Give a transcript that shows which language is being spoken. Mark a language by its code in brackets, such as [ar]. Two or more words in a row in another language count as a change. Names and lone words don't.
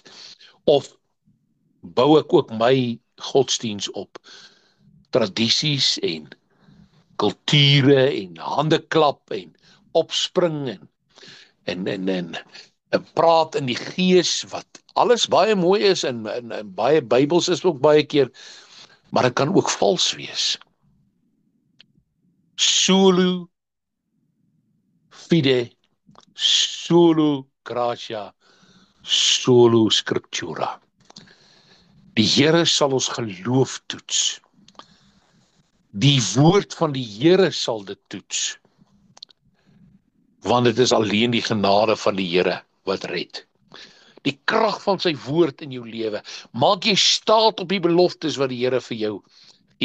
[af] Of bou ek ook my godsdiens op tradisies en kulture en handeklap en opspring en praat in die gees, wat alles baie mooi is en baie Bybels is ook baie keer, maar dit kan ook vals wees. [la] Solo fide, solo gratia, solo scriptura. [af] Die Here sal ons geloof toets. Die woord van die Here sal dit toets. Want dit is alleen die genade van die Here wat red. Die krag van sy woord in jou lewe. Maak jy staat op die beloftes wat die Here vir jou gee.